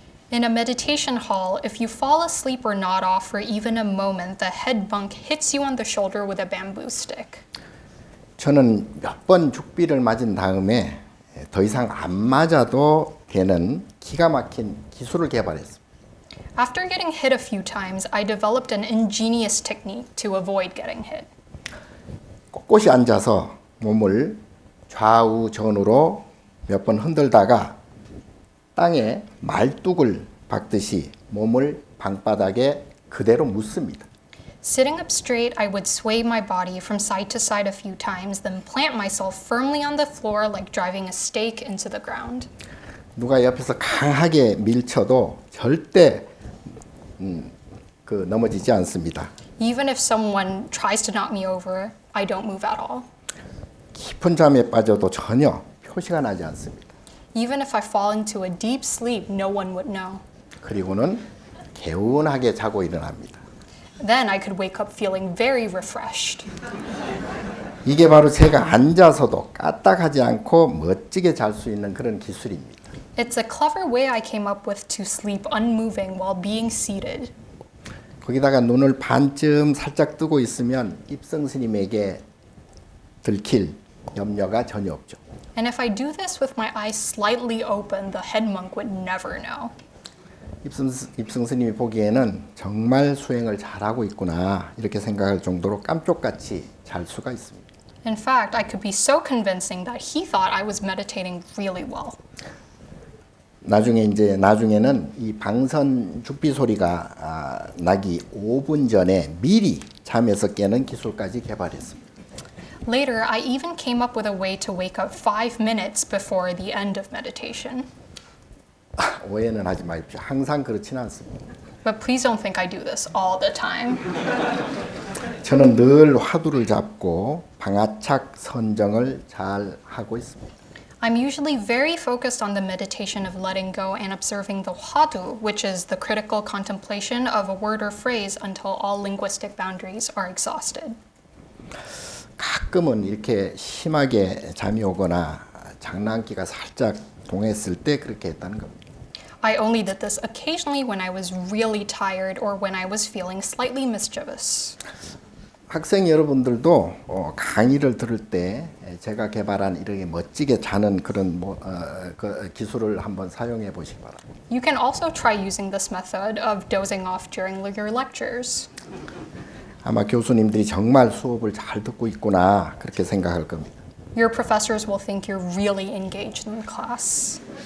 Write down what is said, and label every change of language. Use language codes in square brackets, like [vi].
[en] In a meditation hall, if you fall asleep or nod off for even a moment, the head monk hits you on the shoulder with a bamboo stick. [ko] 저는 몇 번 죽비를 맞은 다음에 더 이상 안 맞아도 되는 기가 막힌 기술을 개발했습니다. [en] After getting hit a few times, I developed an ingenious technique to avoid getting hit. [ko] 꼿꼿이 앉아서 몸을 좌우전으로 몇 번 흔들다가 땅에 말뚝을 박듯이 몸을 방바닥에 그대로 묻습니다. [en] Sitting up straight, I would sway my body from side to side a few times, then plant myself firmly on the floor like driving a stake into the ground. [ko] 누가 옆에서 강하게 밀쳐도 절대 넘어지지 않습니다. [en] Even if someone tries to knock me over, I don't move at all. [ko] 깊은 잠에 빠져도 전혀 표시가 나지 않습니다. [en] Even if I fall into a deep sleep, no one would know. [ko] 그리고는 개운하게 자고 일어납니다. [en] Then I could wake up feeling very refreshed. [ko] 이게 바로 제가 앉아서도 까딱하지 않고 멋지게 잘 수 있는 그런 기술입니다. [en] It's a clever way I came up with to sleep unmoving while being seated. [ko] 거기다가 눈을 반쯤 살짝 뜨고 있으면 입성 스님에게 들킬 염려가 전혀 없죠. [en] And if I do this with my eyes slightly open, the head monk would never know. [ko] 입성 스님이 보기에는 정말 수행을 잘하고 있구나 이렇게 생각할 정도로 깜쪽같이 잘 수가 있습니다. [en] In fact, I could be so convincing that he thought I was meditating really well. [ko] 나중에는 이 방선 죽비 소리가 나기 5분 전에 미리 잠에서 깨는 기술까지 개발했습니다. [en] Later, I even came up with a way to wake up 5 minutes before the end of meditation. [ko] 오해는 하지 마십시오. 항상 그렇지는 않습니다. [en] But please don't think I do this all the time. [ko] 저는 늘 화두를 잡고 방아착 선정을 잘 하고 있습니다. [en] I'm usually very focused on the meditation of letting go and observing the hwadu, which is the critical contemplation of a word or phrase until all linguistic boundaries are exhausted. [ko] 가끔은 이렇게 심하게 잠이 오거나 장난기가 살짝 동했을 때 그렇게 했다는 겁니다. [en] I only did this occasionally when I was really tired or when I was feeling slightly mischievous. [ko] 학생 여러분들도 강의를 들을 때 제가 개발한 이렇게 멋지게 자는 그런 그 기술을 한번 사용해 보시기 바랍니다. [en] You can also try using this method of dozing off during your lectures. [ko] 아마 교수님들이 정말 수업을 잘 듣고 있구나 그렇게 생각할 겁니다. [en] Your professors will think you're really engaged in class.